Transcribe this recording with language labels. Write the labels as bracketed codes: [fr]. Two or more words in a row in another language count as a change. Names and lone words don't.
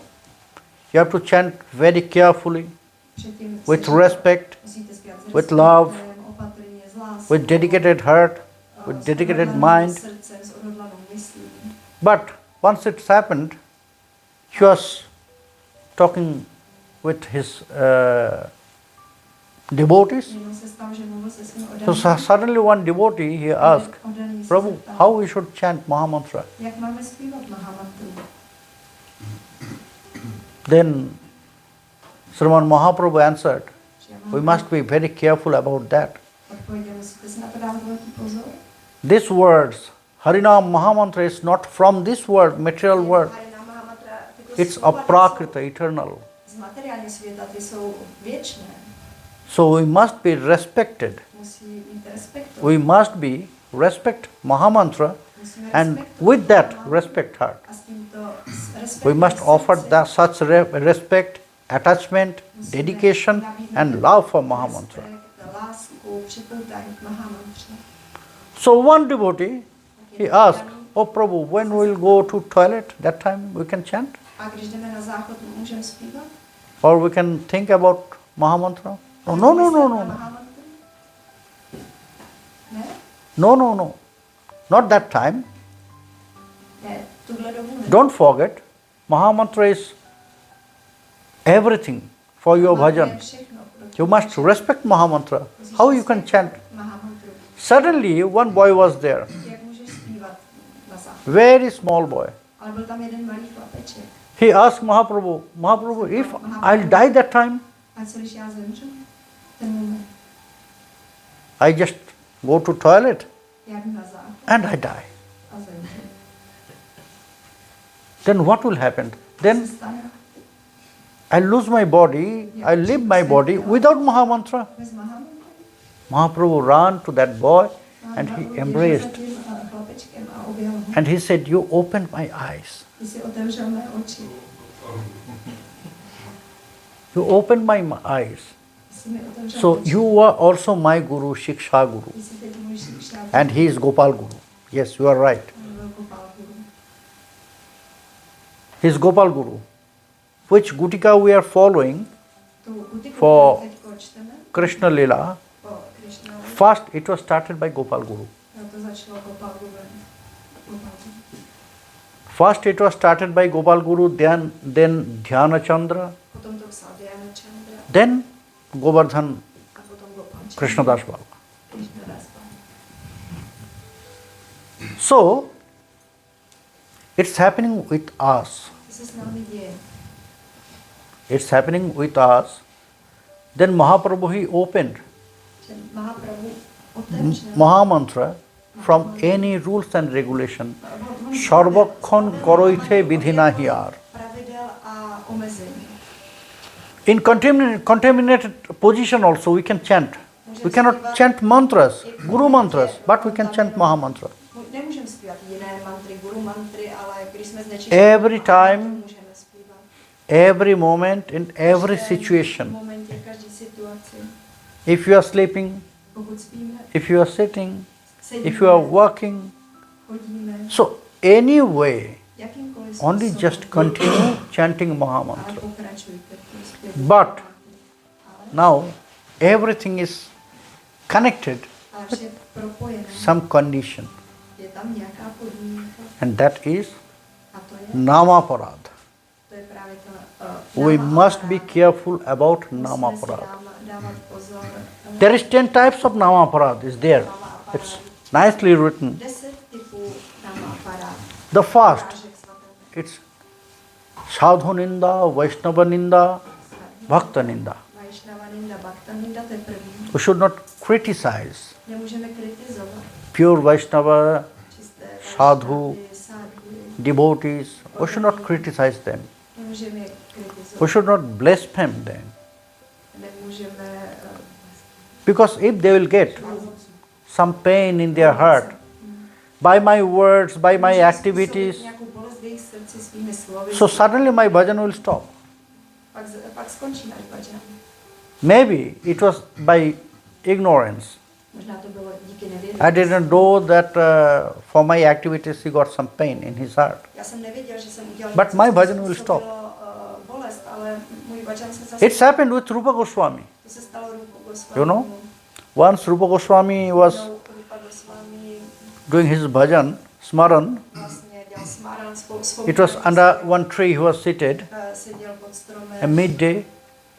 [en] You have to chant very carefully, with respect, with love, with dedicated heart, with dedicated mind. But once it's happened, he was talking with his devotees. [cs] Jenom se stalo, že mluvil se svým [en] So [cs] oddaným. [en] suddenly one devotee, he asked, [cs] Oddaný se Prabhu, zeptal, [en] how we should chant Mahamantra? [cs] jak máme zpívat mahamantru? [en] Then Sriman Mahaprabhu answered, [cs] Že [en] we must be very careful about that. [cs] odpověděl, musíte si na to dávat velký pozor. [en] These words, Harinam Mahamantra, is not from this world, material world. [cs] Harina Mahamantra, tyto [en] It's [cs] slova [en] aprakrita, eternal. [cs] z materiálního světa, ty jsou věčné. [en] So we must be respected. [cs] Musí mít respekt. [en] We must be respect Mahamantra, [cs] Musíme [en] and [cs] respektovat with that Mahamantra. [en] respect her. [cs] A s tímto [en] We [cs] respektem [en] must [cs] v [en] offer [cs] srdci [en] such respect, attachment, [cs] musíme [en] dedication, [cs] nabídnout [en] and love for Mahamantra. [cs] respekt, lásku, připoutání k Mahamantře. [en] So one devotee, he asked, Oh Prabhu, when we will go to toilet, that time we can chant? [cs] A když jdeme na záchod, můžeme zpívat? [en] Or we can think about Mahamantra? No, no, no, no, no, no. [cs] Ne? [en] No, no, no. Not that time. [cs] Ne, tuhle dobu ne. [en] Don't forget, Mahamantra is everything for your bhajan. You must respect Mahamantra. How you can chant? [cs] Mahamantru. [en] Suddenly, one boy was there, [cs] Jak můžeš zpívat na záchod? [en] very small boy. [cs] Ale byl tam jeden malý chlapeček. [en] He asked Mahaprabhu, Mahaprabhu, if I'll die that time, [cs] A co když já zemřu? Ten moment. [en] I just go to toilet [cs] Já jdu na záchod [en] and I die. [cs] a zemřu. [en] Then what will happen? [cs] Co [en] Then [cs] se stane? [en] I lose my body, I leave my body without Mahamantra. [cs] Bez Mahamantry? [en] Mahaprabhu ran to that boy and he [cs] Běžel za [en] embraced. [cs] tím chlapečkem a objel ho. [en] And he said, You opened my eyes. [cs] Ty jsi otevřel mé oči. [en] You opened my eyes. [cs] Ty jsi mi otevřel [en] So [cs] oči. [en] you are also my guru, Shiksha Guru. [cs] Ty jsi teď můj šikša. [en] And he is Gopal Guru. Yes, you are right. [cs] Byl Gopal Guru. [en] He is Gopal Guru. Which Gutika we are following [cs] Tu Gutiku, [en] For- [cs] kterou teď čteme, [en] Krishna Lila. [cs] po Krishnovi, [en] First it was started by Gopal Guru. [cs] to začalo Gopal Guru. Gopal Guru. [en] First it was started by Gopal Guru, then Dhyana Chandra, [cs] Potom to psal Dhyana Chandra [en] then Govardhan [cs] a potom Gopal Chandra. [en] Krishnadas Baba. [cs] Krishnadas Baba. [en] So it's happening with us. [cs] To se s námi děje. [en] It's happening with us. Then Mahaprabhu he opened [cs] Že Mahaprabhu otevřel [en] Mahamantra from any rules and regulation. Sarvakhon koroithe vidhina hiyar. [cs] pravidel a omezení. [en] In contaminated position also we can chant. We cannot chant mantras, guru mantras, but we can chant Mahamantra. [cs] Nemůžeme zpívat jiné mantry, guru mantry, ale když jsme [en] Every time, [cs] můžeme zpívat. [en] every moment, in every [cs] V [en] situation. [cs] momentě, v každé situaci. [en] If you are sleeping, [cs] Pokud spíme, [en] if you are sitting, [cs] sedíme, [en] if you are working, [cs] chodíme, [en] so anyway, [cs] jakýmkoliv [en] only [cs] způsobem. [en] just continue chanting [cs] Ale [en] Mahamantra. [cs] pokračujte v tom zpěvu. [en] But [cs] Ale [en] now everything is connected [cs] vše je propojené. [en] some condition, [cs] Je tam nějaká podmínka [en] and that is [cs] a to je [en] namaparad. [cs] To je právě [en] We [cs] náma [en] must [cs] aparát. [en] be careful about [cs] Musíme si [en] namaparad. [cs] dávat pozor. [en] There is 10 types of namaparad is there. It's nicely written. [cs] 10 typů náma aparát. [en] The first, [cs] Prážek svaté. [en] it's [sa] साधु निन्दा, वैष्णव निन्दा, भक्त निन्दा. वैष्णव निन्दा, भक्त निन्दा, [cs] to je první. [en] We should not criticize [cs] Nemůžeme kritizovat [en] pure Vaishnava, [cs] čisté [en] Sadhu, [cs] Vaishnavy, sadhu. [en] devotees. We should not criticize them. [cs] Nemůžeme je kritizovat. [en] We should not blaspheme them. [cs] Nemůžeme [en] Because if they will get some pain in their heart by my words, by my activities, [cs] nějakou bolest v jejich srdci svými slovy. [en] so suddenly my bhajan will stop. [cs] Pak skončí náš bhajan. [en] Maybe it was by ignorance. [cs] Možná to bylo díky nevědomí. [en] I didn't know that for my activities he got some pain in his heart. [cs] Já jsem nevěděl, že jsem udělal [en] But [cs] něco, [en] my [cs] co [en] bhajan will [cs] způsobilo, [en] stop. [cs] bolest, ale můj bhajan se zase... [en] It's happened with Rupa Goswami. [cs] To se stalo Rupa Goswami. [en] You know? Once Rupa Goswami was [cs] Rupa Goswami [en] doing his bhajan, smaran. [cs] vlastně dělal smaran svou [en] It was under one tree he was seated [cs] seděl pod stromem [en] at midday.